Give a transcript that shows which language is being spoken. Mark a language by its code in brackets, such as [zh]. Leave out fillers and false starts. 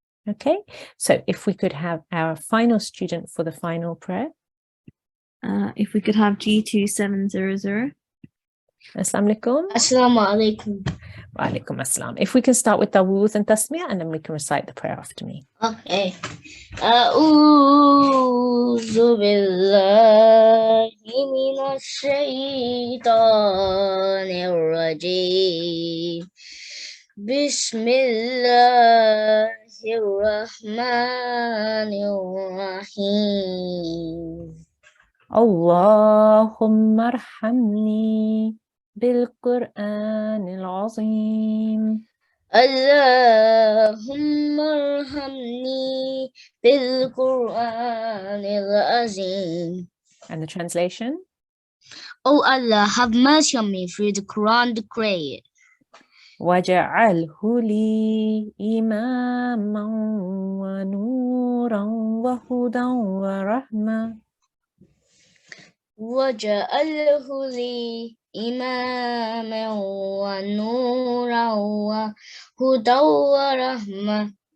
[en] Okay, so if we could have our final student for the final prayer. If we could have G2700. [ar] Assalamu alaikum. Assalamu alaikum. Wa alaikum assalam. [en] If we can start with Dawud and Tasmiyah, and then we can recite the prayer after me. Okay. [ar] أعوذ بالله من الشيطان الرجيم بسم الله الرحمن الرحيم اللهم ارحمني بالقرآن العظيم. اللهم ارحمني بالقرآن العظيم. [en] And the translation? Oh Allah, have mercy on me through the Quran decree. [ar] وَجَعَلْهُ لِي إِمَامًا وَنُورًا وَهُدًى وَرَحْمَةً. وَجَعَلْهُ لِي إِمَامًا وَنُورًا وَهُدًى وَرَحْمَةً.